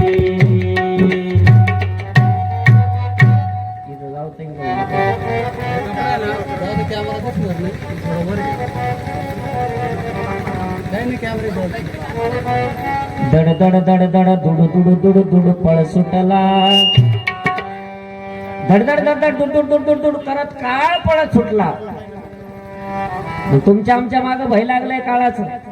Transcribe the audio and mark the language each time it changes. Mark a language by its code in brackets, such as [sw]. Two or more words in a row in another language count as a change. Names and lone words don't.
[mr] दड दड दड दड दुडू दुडू दुडू दुडू पळ सुटला, धड धड धड धड दुड दुड दुड दुड करत काळ पळत सुटला. तुमच्या आमच्या मागे भय लागलंय काळाचं.